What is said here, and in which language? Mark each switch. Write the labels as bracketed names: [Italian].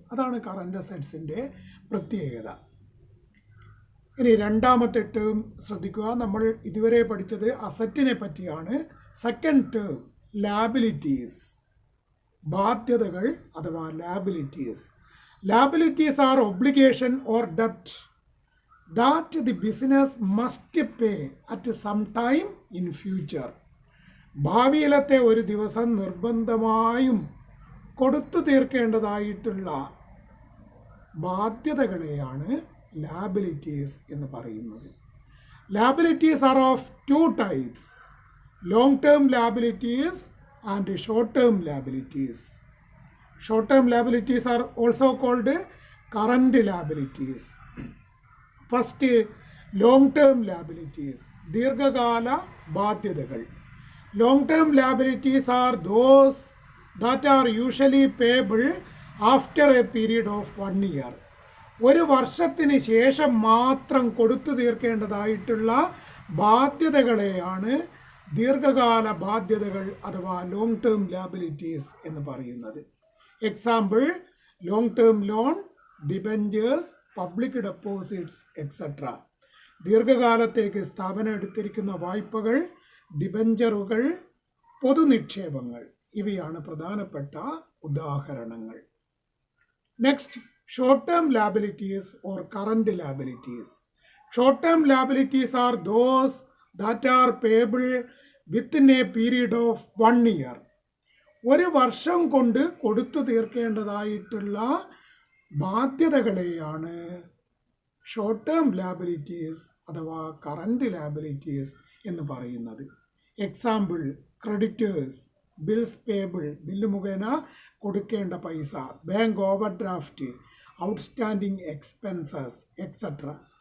[Malayalam] അതാണ് കറണ്ട് അസറ്റ്സിൻ്റെ പ്രത്യേകത. ഇനി രണ്ടാമത്തെ ടേം ശ്രദ്ധിക്കുക. നമ്മൾ ഇതുവരെ പഠിച്ചത് അസറ്റിനെ പറ്റിയാണ്. സെക്കൻഡ് ടേം ലാബിലിറ്റീസ്, ബാധ്യതകൾ അഥവാ liabilities. [English] Liabilities are obligation or debt that the business must pay at some time in future. [Malayalam] ഭാവിയിലത്തെ ഒരു ദിവസം നിർബന്ധമായും കൊടുത്തു തീർക്കേണ്ടതായിട്ടുള്ള ബാധ്യതകളെയാണ് ലാബിലിറ്റീസ് എന്ന് പറയുന്നത്. [English] Liabilities are of two types, long term liabilities and short term liabilities. Short-term liabilities are also called current liabilities. First, long-term liabilities, [Malayalam] ദീർഘകാല ബാധ്യതകൾ. [English] Long-term liabilities are those that are usually payable after a period of 1 year. [Malayalam] ഒരു വർഷത്തിന് ശേഷം മാത്രം കൊടുത്തു തീർക്കേണ്ടതായിട്ടുള്ള ബാധ്യതകളെയാണ് ദീർഘകാല ബാധ്യതകൾ അഥവാ ലോങ് ടേം ലാബിലിറ്റീസ് എന്ന് പറയുന്നത്. [English] Example long term loan, debentures, public deposits etcetera. [Malayalam] ദീർഘകാലത്തേക്ക് സ്ഥാപനം എടുത്തിരിക്കുന്ന വായ്പകൾ, ഡിബഞ്ചറുകൾ, പൊതുനിക്ഷേപങ്ങൾ ഇവയാണ് പ്രധാനപ്പെട്ട ഉദാഹരണങ്ങൾ. [English] Next, short term liabilities or current liabilities. Short term liabilities are those that are payable within a period of 1 year. [Malayalam] ഒരു വർഷം കൊണ്ട് കൊടുത്തു തീർക്കേണ്ടതായിട്ടുള്ള ബാധ്യതകളെയാണ് ഷോർട്ട് ടേം ലാബിലിറ്റീസ് അഥവാ കറന്റ് ലാബിലിറ്റീസ് എന്ന് പറയുന്നത്. [English] example creditors, bills payable, [Malayalam] bill മുഖേന കൊടുക്കേണ്ട പൈസ, [English] Bank overdraft, outstanding expenses etcetera.